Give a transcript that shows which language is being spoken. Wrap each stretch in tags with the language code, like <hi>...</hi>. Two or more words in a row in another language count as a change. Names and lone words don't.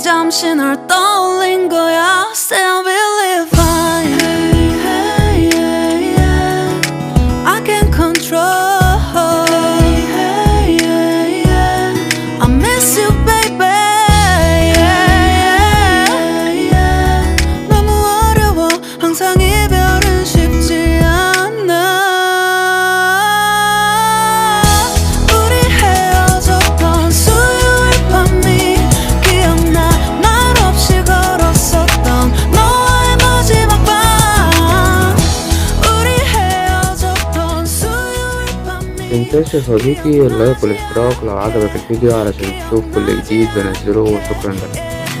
<ko>잠시 널 떠올린 거야.</ko> <en>Still believe fine. Hey, hey, yeah, yeah. I can control. Hey, hey, yeah, yeah. I miss you, baby. Yeah, yeah, yeah.</en> <ko>너무 어려워. 항상 이별은 쉽지 않아. 우리 헤어졌던 수요일 밤이 기억나. 말 없이 걸었었던 너와의 마지막 밤. 우리 헤어졌던 수요일 밤이</ko> <ar>متنساش يا صديقي اللايك والاشتراك لو عجبك الفيديو علشان تشوف كل جديد بنزله، وشكرا لك.</ar>